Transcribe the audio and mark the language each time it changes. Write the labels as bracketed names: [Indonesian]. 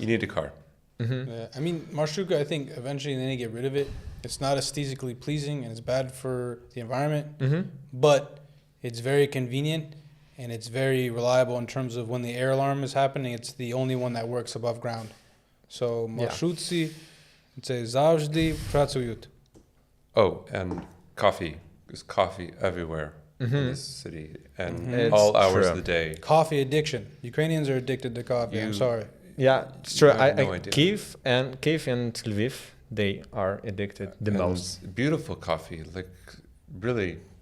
[English] You need a car. Yeah, I mean, marshrutka, I think eventually they need to get rid of it. It's not aesthetically pleasing, and it's bad for the environment, but it's very convenient, and it's very reliable in terms of when the air alarm is happening, it's the only one that works above ground. [Ukrainian] So marshutci, це завжди працюють. [English] Oh, and coffee. There's coffee everywhere in this city, and all hours of the day. Coffee addiction. Ukrainians are addicted to coffee. I'm sorry. Yeah, it's true. I have no idea. Kyiv and Lviv, they are addicted the most. Beautiful coffee, like really,